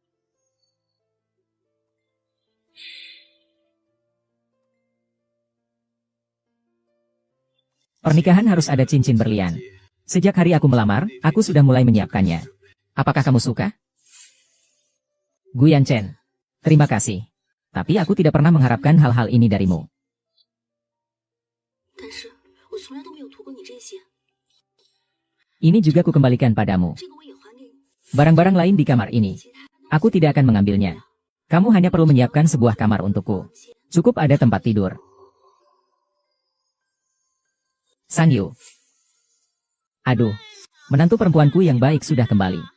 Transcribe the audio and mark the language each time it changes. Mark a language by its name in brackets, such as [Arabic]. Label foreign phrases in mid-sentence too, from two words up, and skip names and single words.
[Indonesian] Pernikahan harus ada cincin berlian. Sejak hari aku melamar, aku sudah mulai menyiapkannya. Apakah kamu suka? Guyan Chen, terima kasih. Tapi aku tidak pernah mengharapkan hal-hal ini darimu. [Chinese] 但是我从来都没有图过你这些， [Indonesian] Ini juga kukembalikan padamu. [Chinese] 这个我也还给你。 [Indonesian] Barang-barang lain di kamar ini. [Chinese] 其他 [Indonesian] Aku tidak akan mengambilnya. Kamu hanya perlu menyiapkan sebuah kamar untukku. Cukup ada tempat tidur. Sang Yu. Aduh, menantu perempuanku yang baik sudah kembali.